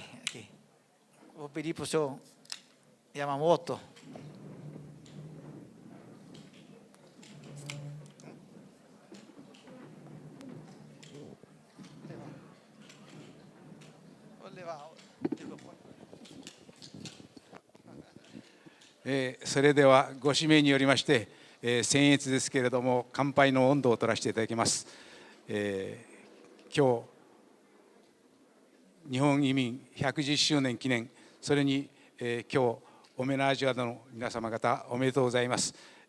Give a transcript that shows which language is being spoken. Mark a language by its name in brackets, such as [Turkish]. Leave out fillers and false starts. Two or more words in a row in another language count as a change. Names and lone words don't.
[Portuguese] Aqui. Vou pedir para o senhor Yamamoto. Vou levar. [Japanese] それではご指名によりまして、僭越ですけれども乾杯の音頭を取らせていただきます。今日日本移民110周年記念、それに、今日オメナージュアドの皆様方おめでとうございます。